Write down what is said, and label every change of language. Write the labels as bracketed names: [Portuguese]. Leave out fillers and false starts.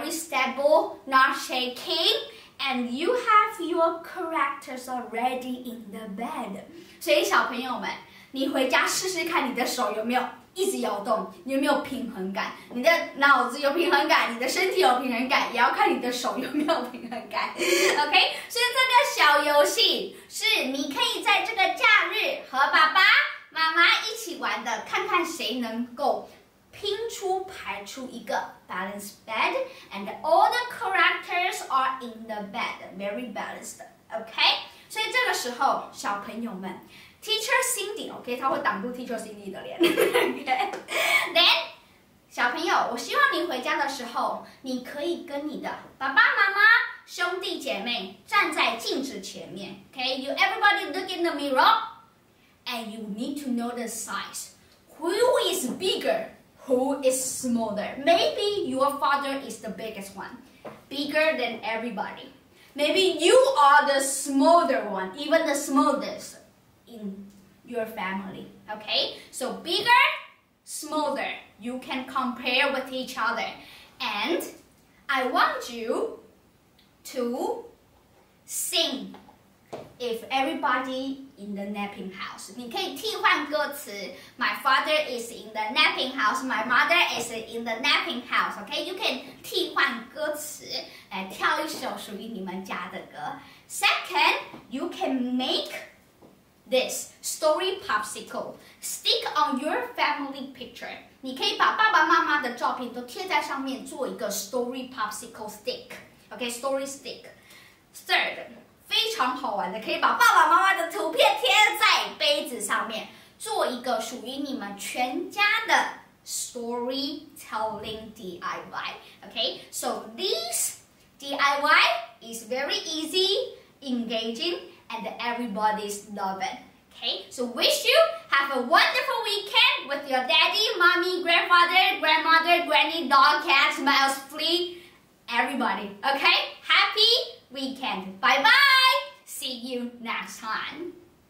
[English] Bible, not shaking, and you have your characters already in the bed. [Chinese] 所以小朋友们，你回家试试看，你的手有没有一直摇动？你有没有平衡感？你的脑子有平衡感，你的身体有平衡感，也要看你的手有没有平衡感。 OK， 所以这个小游戏是你可以在这个假日和爸爸妈妈一起玩的，看看谁能够排出一个 balanced bed, [English] and all the characters are in the bed, very balanced. [Chinese] OK， 所以这个时候小朋友们 ，Teacher Cindy, OK， 他会挡住 Teacher Cindy 的脸。 OK， Then 小朋友，我希望你回家的时候，你可以跟你的爸爸妈妈、兄弟姐妹站在镜子前面。 [English] OK， you everybody look in the mirror, and you need to know the size. Who is bigger? Who is smaller? Maybe your father is the biggest one, bigger than everybody. Maybe you are the smaller one, even the smallest in your family. Okay? So bigger, smaller, you can compare with each other. And I want you to sing if everybody in the napping house. [Chinese] 你可以替换歌词 [English] My father is in the napping house. My mother is in the napping house. Okay, you can [Chinese] 替换歌词来跳一首属于你们家的歌。 [English] Second, you can make this story popsicle. Stick on your family picture. [Chinese] 你可以把爸爸妈妈的照片都贴在上面，做一个 story popsicle stick. [English] Okay, story stick. [Chinese] Third, 非常好玩的，可以把爸爸妈妈的图片贴在杯子上面，做一个属于你们全家的 storytelling DIY. [English] Okay, so this DIY is very easy, engaging, and everybody's love it. Okay, so wish you have a wonderful weekend with your daddy, mommy, grandfather, grandmother, granny, dog, cat, mouse, flea, everybody. Okay, happy weekend. Bye bye. See you next time.